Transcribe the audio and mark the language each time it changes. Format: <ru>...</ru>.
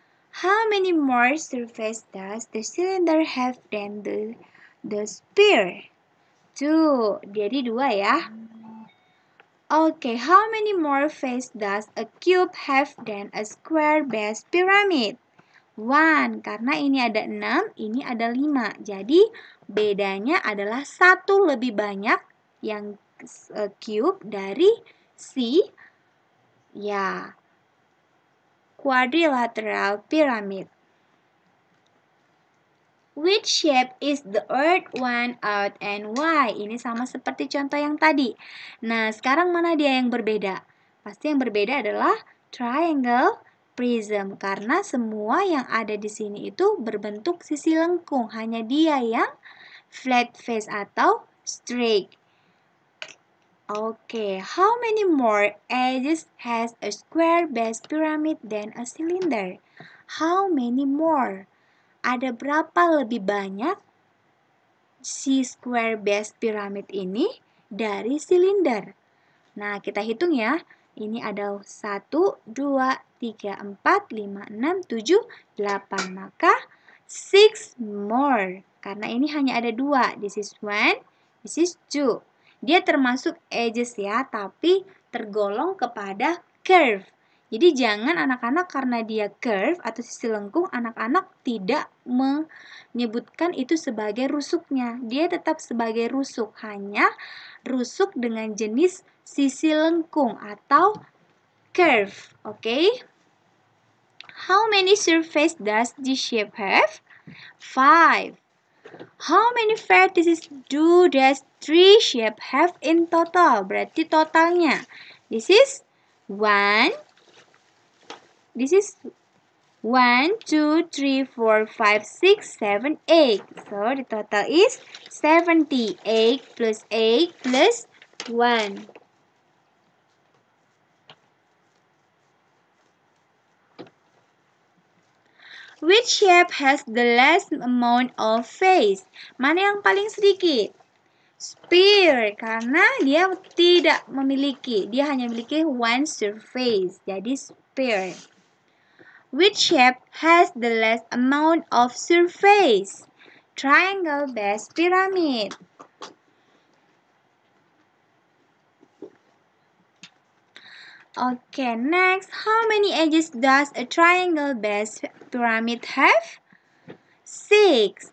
<en>How many more surfaces does the cylinder have than the sphere? 2.</en> <id>Jadi 2 ya.</id> <en>Okay, how many more faces does a cube have than a square base pyramid?</en> <id>1. Karena ini ada 6, ini ada 5. Jadi bedanya adalah 1 lebih banyak yang cube dari si ya quadrilateral pyramid.</id> <en>Which shape is the earth one out and why?</en> <id>Ini sama seperti contoh yang tadi. Nah, sekarang mana dia yang berbeda? Pasti yang berbeda adalah triangle prism karena semua yang ada di sini itu berbentuk sisi lengkung. Hanya dia yang flat face atau straight.</id> <en>Okay, how many more edges has a square base pyramid than a cylinder? How many more?</en> <id>Ada berapa lebih banyak si square base pyramid ini dari silinder? Nah, kita hitung ya. Ini ada 1, 2, 3, 4, 5, 6, 7, 8. Maka 6 more. Karena ini hanya ada 2.</id> <en>This is 1, this is 2.</en> <id>Dia termasuk edges ya, tapi tergolong kepada curve. Jadi jangan anak-anak karena dia curve atau sisi lengkung, anak-anak tidak menyebutkan itu sebagai rusuknya. Dia tetap sebagai rusuk, hanya rusuk dengan jenis sisi lengkung atau curve.</id> <en>Okay? How many surface does this shape have? 5. How many vertices do this tree shape have in total?</en> <id>Berarti totalnya.</id> <en>This is 1. This is 1, 2, 3, 4, 5, 6, 7, 8. So the total is 70. 8 plus 8 plus 1. Which shape has the less amount of face?</en> <id>Mana yang paling sedikit? Sphere, karena dia tidak memiliki. Dia hanya memiliki one surface. Jadi sphere.</id> <en>Which shape has the less amount of surface? Triangle, base, pyramid. Okay, next, how many edges does a triangle base pyramid have? 6.</en>